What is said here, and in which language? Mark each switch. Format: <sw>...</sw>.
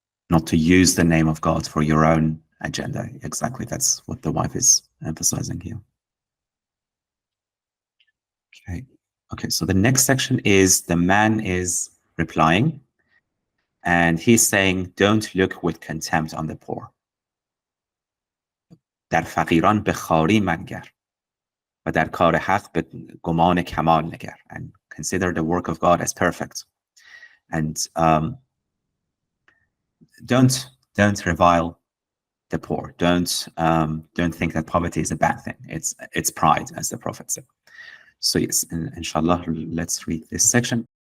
<en>Not to use the name of God for your own agenda. Exactly. That's what the wife is emphasizing here. Okay. So the next section is the man is replying, and he's saying, "Don't look with contempt on the poor.</en> <fa>در فقیران به خواری منگر و در کار حق به گمان کمال نگر."</fa> <en>And consider the work of God as perfect. And don't revile the poor. Don't think that poverty is a bad thing. It's pride, as the Prophet said. So yes, inshallah, let's read this section.</en>